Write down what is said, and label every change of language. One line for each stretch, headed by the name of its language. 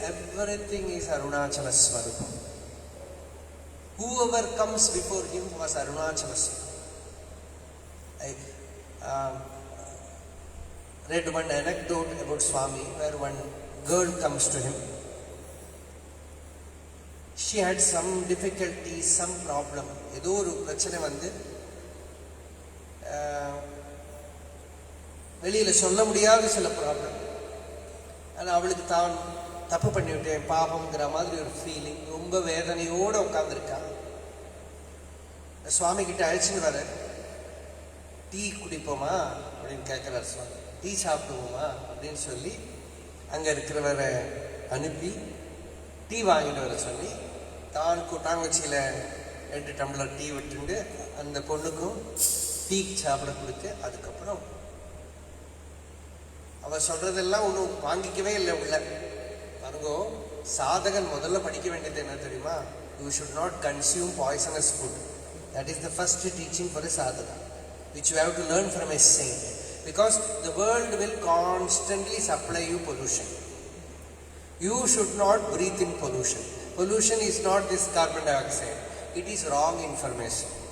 English: Everything is Arunachala Swarupam. Whoever comes before him was Arunachala Swarupam. I read one anecdote about Swami where one girl comes to him. She had some difficulty, some problem.
Tamil: ஏதோ ஒரு பிரச்சனை வந்து வெளியில சொல்ல முடியாத சில problem. ஆனால் அவளுக்கு தான் தப்பு பண்ணிவிட்டேன் பாபம்ங்கிற மாதிரி ஒரு ஃபீலிங், ரொம்ப வேதனையோடு உட்காந்துருக்கா. சுவாமி கிட்ட அழைச்சின்னு வர, டீ குடிப்போமா அப்படின்னு கேட்குறாரு சுவாமி. டீ சாப்பிடுவோமா அப்படின்னு சொல்லி அங்கே இருக்கிறவரை அனுப்பி டீ வாங்கிட்டு வர சொல்லி தான் கூட்டாங்கச்சியில் 2 டம்ளர் டீ விட்டுண்டு அந்த பொண்ணுக்கும் டீ சாப்பிட கொடுத்து, அதுக்கப்புறம் அவ சொல்றதெல்லாம் ஒன்றும் வாங்கிக்கவே இல்லை உள்ள. பாருங்கோ, சாதகன் முதல்ல படிக்க வேண்டியது என்ன தெரியுமா?
English: You should not consume poisonous food. That is the first teaching for a sadhaka, which you have to learn from a saint, because the world will constantly supply you pollution. You should not breathe in pollution. Pollution is not this carbon dioxide, it is wrong information.